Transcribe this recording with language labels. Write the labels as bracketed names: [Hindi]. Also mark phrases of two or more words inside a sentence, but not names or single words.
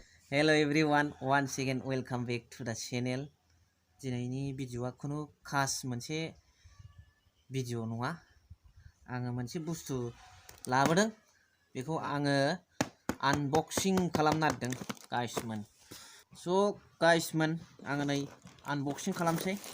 [English] Hello everyone, once again welcome back to the channel. [Bodo] दिनैनि भिडिअ'आ खुनु खास मोनसे भिडिअ' नङा। आङो मोनसे बुस्थु लाबोदों, बेखौ आङो आनबक्सिं खालामनो नागिरदों गाइसमोन। स' गाइसमोन, आङो नै आनबक्सिं खालामसै।